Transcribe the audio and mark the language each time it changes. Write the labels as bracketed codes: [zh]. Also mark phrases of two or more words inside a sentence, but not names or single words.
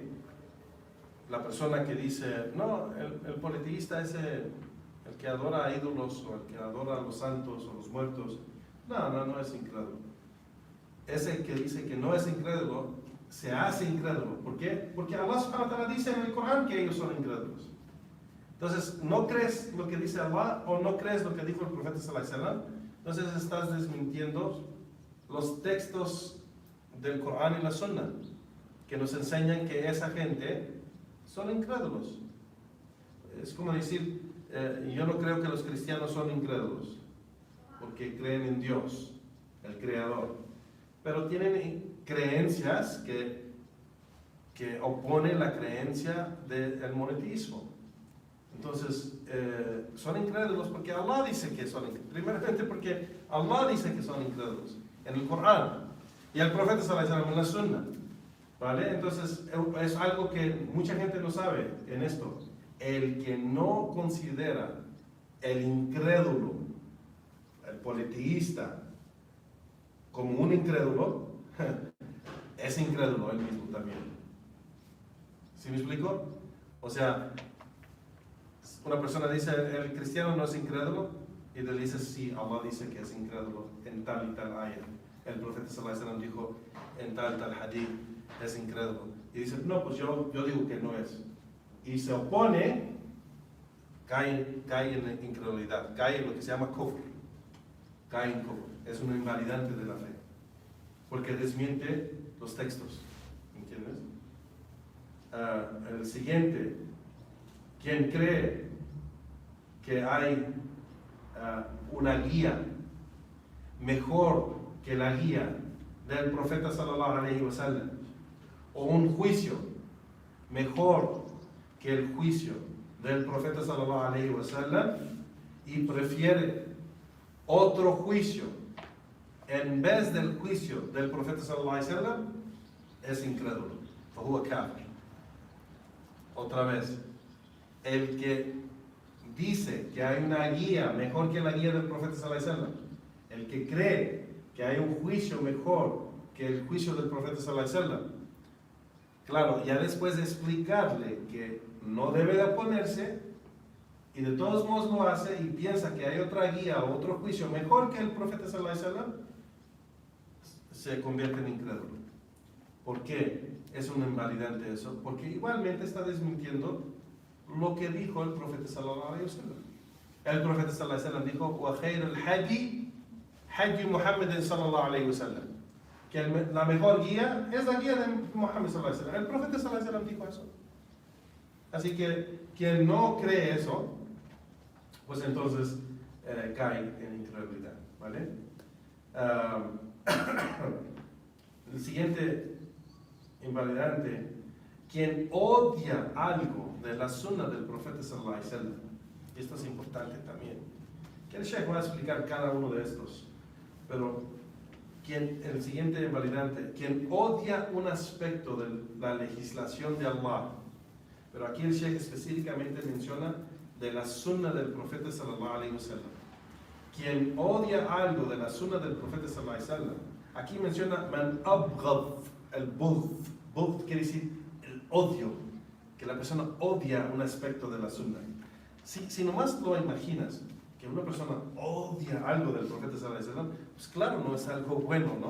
[es] La persona que dice, no, el politeísta es el que adora a ídolos, o el que adora a los santos o los muertos, no es incrédulo. Ese que dice que no es incrédulo, se hace incrédulo. ¿Por qué? Porque Allah [ar] سبحانه وتعالى [es] dice en el Corán que ellos son incrédulos. Entonces, ¿no crees lo que dice Allah o no crees lo que dijo el profeta [ar] صلى الله عليه وسلم? [es] Entonces estás desmintiendo los textos del Corán y la Sunna que nos enseñan que esa gente son incrédulos. Es como decir, yo no creo que los cristianos son incrédulos porque creen en Dios, el Creador, pero tienen creencias que oponen la creencia del monoteísmo. Entonces, son incrédulos porque Allah dice que son incrédulos. Primeramente porque Allah dice que son incrédulos en el Corán y el profeta [ar] صلى الله عليه وسلم [es] en la Sunna. ¿Vale? Entonces, es algo que mucha gente no sabe en esto. El que no considera el incrédulo, el politeísta, como un incrédulo, es incrédulo él mismo también. ¿Sí me explico? O sea, una persona dice, el cristiano no es incrédulo, y le dice, sí, Allah dice que es incrédulo en tal y tal ayah. El profeta [ar] صلى الله عليه وسلم [es] dijo en tal hadith, es incrédulo. Y dice, no, pues yo digo que no es. Y se opone, cae en incredulidad, cae en lo que se llama kufr. Cae en kufr. Es un invalidante de la fe. Porque desmiente los textos. ¿Entiendes? El siguiente, quien cree que hay una guía mejor que la guía del profeta [ar] صلى الله عليه وسلم, [es] o un juicio mejor que el juicio del profeta [ar] صلى الله عليه وسلم, [es] y prefiere otro juicio en vez del juicio del profeta [ar] صلى الله عليه وسلم, [es] es incrédulo. [ar] فهو كافر. [es] Otra vez, el que dice que hay una guía mejor que la guía del profeta [ar] صلى الله عليه وسلم, [es] el que cree que hay un juicio mejor que el juicio del profeta [ar] صلى الله عليه وسلم, [es] claro, ya después de explicarle que no debe de oponerse, y de todos modos lo hace y piensa que hay otra guía o otro juicio mejor que el profeta [ar] صلى الله عليه وسلم, [es] se convierte en incrédulo. ¿Por qué es un invalidante eso? Porque igualmente está desmintiendo lo que dijo el profeta [ar] صلى الله عليه وسلم. [es] El profeta [ar] صلى الله عليه وسلم [es] dijo, [ar] وخير الهدي هدي محمد صلى الله عليه وسلم, [es] que la mejor guía es la guía de Muhammad [ar] صلى الله عليه وسلم. [es] El profeta [ar] صلى الله عليه وسلم [es] dijo eso. Así que quien no cree eso, pues entonces cae en incredulidad, ¿vale? El siguiente invalidante, quien odia algo de la sunna del profeta [ar] صلى الله عليه وسلم. [es] Esto es importante también, que el Sheikh va a explicar cada uno de estos, pero el siguiente invalidante, quien odia un aspecto de la legislación de Allah, pero aquí el Sheikh específicamente menciona de la sunna del profeta [ar] صلى الله عليه وسلم. [es] Quien odia algo de la sunna del profeta [ar] صلى الله عليه وسلم, [es] aquí menciona [ar] من أبغض, [es] el bughd quiere decir el odio, que la persona odia un aspecto de la sunna. Si nomás lo imaginas, que una persona odia algo del profeta [ar] صلى الله عليه وسلم, [es] pues claro, no es algo bueno, ¿no?